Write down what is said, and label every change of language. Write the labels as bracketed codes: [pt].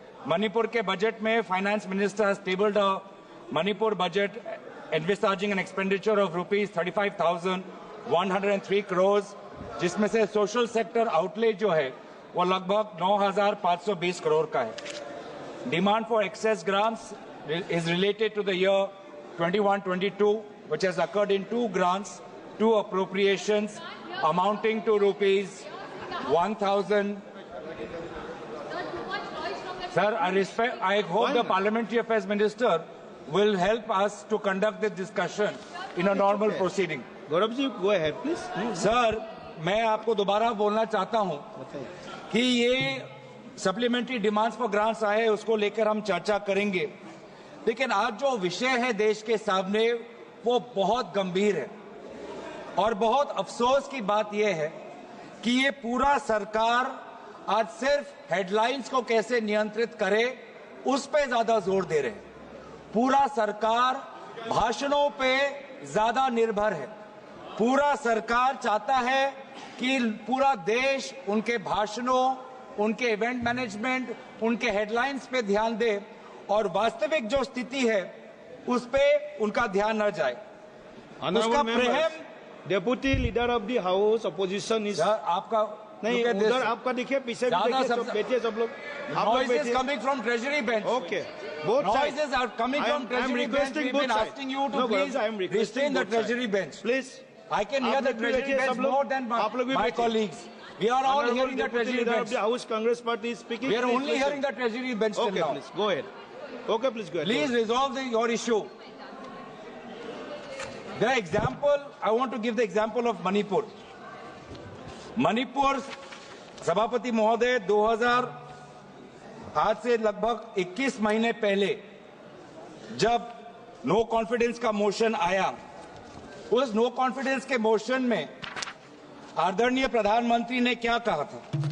[hi] मणिपुर के बजट में [en] finance minister has tabled a Manipur budget envisaging an expenditure of [hi] ₹35,103 crore, जिसमें से सोशल सेक्टर आउटले जो है वो लगभग 9,520 करोड़ का है. [en] Demand for excess grants is related to the year 21-22, which has occurred in 2 grants, 2 appropriations amounting to ₹1,000. Sir, I hope the Parliamentary Affairs Minister will help us to conduct this discussion in a normal proceeding. Gaurav ji, go ahead, please. [hi] Sir, मैं आपको दोबारा बोलना चाहता हूं कि ये supplementary demands for grants आए, उसको लेकर हम चर्चा करेंगे. लेकिन आज जो विषय है देश के सामने वो बहुत गंभीर है और बहुत अफसोस की बात यह है कि ये पूरा सरकार आज सिर्फ हेडलाइंस को कैसे नियंत्रित करे उस पे ज्यादा जोर दे रहे हैं. पूरा सरकार भाषणों पे ज्यादा निर्भर है. पूरा सरकार चाहता है कि पूरा देश उनके भाषणों, उनके इवेंट मैनेजमेंट, उनके हेडलाइंस पे ध्यान दे और वास्तविक जो स्थिति है उस पे उनका ध्यान न जाए. उसका प्रेम. [en] deputy leader of the house opposition is [hi] आपका नहीं, उधर आपका देखिए, पीछे देखिए, सब बैठिए सब लोग. [en] Noises coming from Treasury bench. Okay. Both noises are coming from Treasury bench. We've been asking you to please restrain the Treasury bench. Please. I can hear the Treasury bench more than my colleagues. We are all hearing the Treasury bench. The House Congress Party is speaking. We are only hearing the Treasury bench till now. Okay, please go ahead. Okay, please go ahead. Please resolve your issue. The example, I want to give the example of Manipur. [hi] Manipur सभापति महोदय 2000 आज से लगभग 21 महीने पहले जब no confidence का motion आया, उस नो कॉन्फिडेंस के मोशन में आदरणीय प्रधानमंत्री ने क्या कहा था?